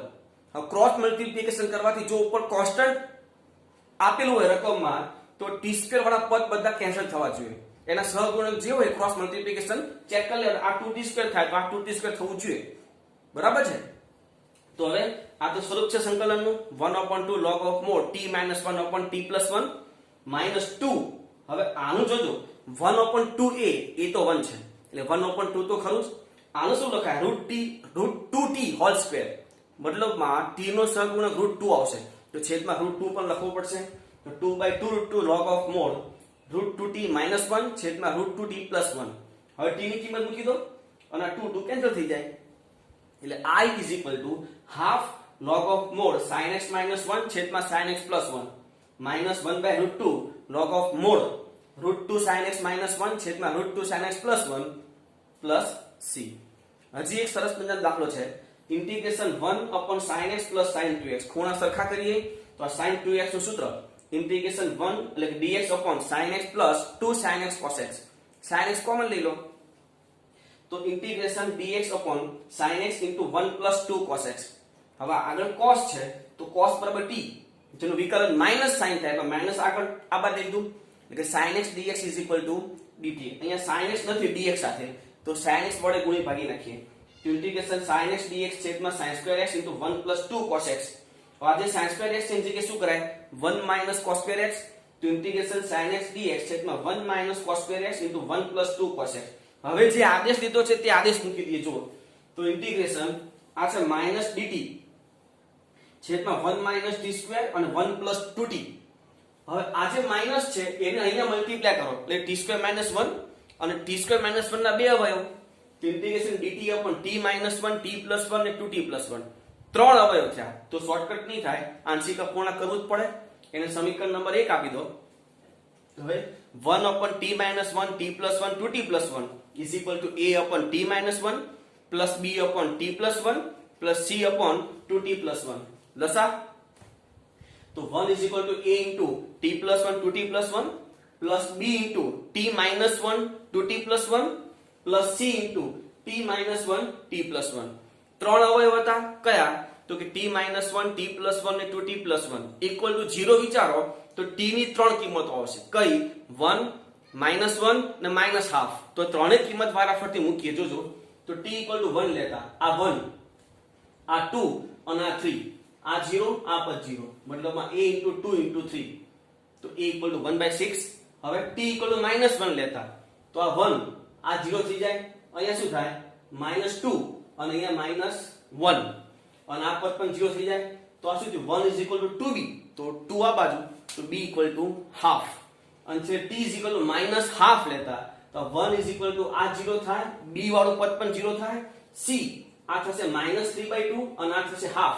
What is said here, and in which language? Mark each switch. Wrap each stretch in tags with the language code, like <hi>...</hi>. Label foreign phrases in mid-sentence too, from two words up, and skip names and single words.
<gu>હવે</gu> <en>cross multiplication</en> <gu>કરવાથી જો ઉપર કોન્સ્ટન્ટ આપેલું હોય રકમમાં તો</gu> <en>t square</en> <gu>વાળા પદ બધા કેન્સલ થવા જોઈએ. એના સહગુણક જે હોય</gu> <en>cross multiplication check</en> <gu>કરી લેવાનું. આ</gu> <en>2t square</en> <gu>થાય તો આ</gu> <en>2t square</en> <gu>થવું જોઈએ, બરાબર છે. તો હવે આ તો સ્વરૂપ છે સંકલનનું</gu> <en>1 upon 2 log of mod t minus 1 upon t plus 1 minus 2.</en> <gu>હવે આનું જોજો</gu> <en>1 upon 2a</en> <gu>એ તો 1 છે એટલે</gu> <en>1 upon 2</en> <gu>તો ખરું જ. આનું શું લખાય √2t</gu> <en>whole square,</en> <gu>મતલબમાં t નો સહગુણક √2 આવશે તો છેદમાં √2 પણ લખવું પડશે.</gu> <en>તો 2/2 log of mod √2t minus 1 છેદમાં √2t plus 1.</en> <gu>હવે t ની કિંમત મૂકી દો અને આ 2 કેન્સલ થઈ જાય.</gu> <en>એટલે I is equal to half log of mod sin x minus 1 છેદમાં sin x plus 1 minus 1/√2 log of mod √2 sin x minus 1 છેદમાં √2 sin x plus 1 plus c.</en> <gu>હજી એક સરસ મજાનો દાખલો છે, ઇન્ટિગ્રેશન</gu> <en>1 upon sin x plus sin 2x.</en> <gu>ખૂણા સરખા કરીએ તો આ</gu> <en>sin 2x</en> <gu>નું સૂત્ર ઇન્ટિગ્રેશન 1 એટલે કે</gu> <en>dx upon sin x plus 2 sin x cos x.</en> <gu>sin x કોમન લઈ લો તો ઇન્ટિગ્રેશન</gu> <en>dx upon sin x into 1 plus 2 cos x.</en> <gu>હવે આગળ cos છે તો cos બરાબર t, જેનું વિકલન માઈનસ sin થાય તો માઈનસ આગળ આ બાદ લીધું એટલે કે</gu> <en>sin x dx is equal to dt.</en> <gu>અહીંયા</gu> <en>sin x</en> <gu>નથી dx સાથે તો</gu> <en>sin x</en> <gu>વડે ગુણી ભાગી નાખીએ તો ઇન્ટિગ્રેશન</gu> <en>sin x dx</en> <gu>છેદમાં</gu> <en>sin square x into 1 plus 2 cos x.</en> <gu>હવે આ જે</gu> <en>sin square x</en> <gu>છે એની જગ્યાએ શું કરાય</gu> <en>1 minus cos square x</en> <gu>તો ઇન્ટિગ્રેશન</gu> <en>sin x dx</en> <gu>છેદમાં</gu> <en>1 minus cos square x into 1 plus 2 cos x.</en> <gu>હવે જે આદેશ દીધો છે તે આદેશ મૂકી દઈએ. જુઓ તો ઇન્ટિગ્રેશન આ છે -dt છેદમાં</gu> <en>1 minus t square</en> <gu>અને</gu> <en>1 plus 2t.</en> <gu>હવે આ જે માઈનસ છે એને અહીંયા મલ્ટીપ્લાય કરો એટલે</gu> <en>t square minus 1</en> <gu>અને</gu> <en>t square minus 1</en> <gu>ના બે અવયવ તો ઇન્ટિગ્રેશન</gu> <en>dt upon t minus 1 t plus 1</en> <gu>અને</gu> <en>2t plus 1</en> <gu>ત્રણ અવયવ થયા. તો શોર્ટકટ નહીં થાય, આંશિક અપૂર્ણાંક કરવું જ પડે. એને સમીકરણ નંબર 1 આપી દો.</gu> <en>હવે 1/t-1 t+1 2t+1 is equal to a/t-1 plus b/t+1 plus c/2t+1. લસા તો 1 is equal to a into t+1 2t+1 plus b into t-1 2t+1 plus c into t-1 t+1.</en> <gu>ત્રણ અવયવ હતા કયા? તો કે t-1 t+1 ને 2t+1</gu> <en>equal to 0</en> <gu>વિચારો તો t ની ત્રણ કિંમતો આવશે. કઈ? 1 -1 ને -half. તો ત્રણેય કિંમત વારાફરતી મૂકીએ. જોજો તો</gu> <en>t equal to 1</en> <gu>લેતા આ 1 આ 2 અને આ 3 આ 0 આ પણ 0 મતલબમાં</gu> <en>a into 2 into 3</en> <gu>તો</gu> <en>a equal to 1/6.</en> <gu>હવે</gu> <en>t equal to -1</en> <gu>લેતા તો આ 1 આ 0 થઈ જાય. અહીંયા શું થાય? -2 અને અહીંયા -1 અને આ પદ પણ 0 થઈ જાય. તો આ શું થયું?</gu> <en>1 is equal to 2b.</en> <gu>તો 2 આ બાજુ તો</gu> <en>b equal to half.</en> <gu>અને છે</gu> <en>t is equal to -half</en> <gu>લેતા તો</gu> <en>1 is equal to</en> <gu>આ 0 થાય, b વાળું પદ પણ 0 થાય, c આ થશે -3/2 અને આ થશે half.</gu>